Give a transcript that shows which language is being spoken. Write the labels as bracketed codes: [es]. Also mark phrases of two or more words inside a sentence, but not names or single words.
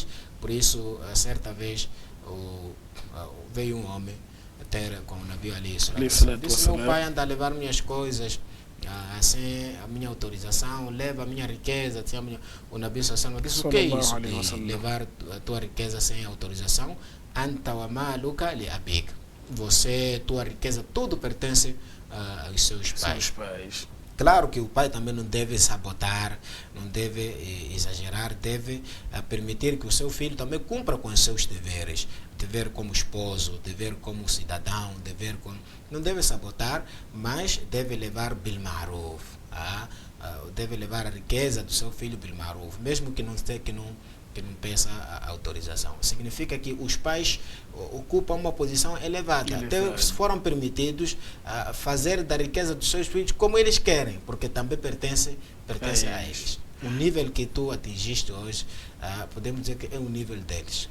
[pt] Por isso, certa vez veio um homem ter com o Nabi Ali, disse: meu pai anda a levar minhas coisas sem a minha autorização, leva a minha riqueza. O Nabi disse: o que é isso de levar a tua riqueza sem autorização? [ar] أنت ومالك لأبيك. [pt] Você, tua riqueza, tudo pertence aos seus pais. Claro que o pai também não deve sabotar, não deve exagerar, deve permitir que o seu filho também cumpra com os seus deveres. Dever como esposo, dever como cidadão, não deve sabotar, mas deve levar [ar] بالمعروف. [pt] Deve levar a riqueza do seu filho [ar] بالمعروف, [pt] mesmo que não peça a autorização. Significa que os pais ocupam uma posição elevada. Até se foram permitidos fazer da riqueza dos seus filhos como eles querem, porque também pertence a eles. O nível que tu atingiste hoje, podemos dizer que é o nível deles.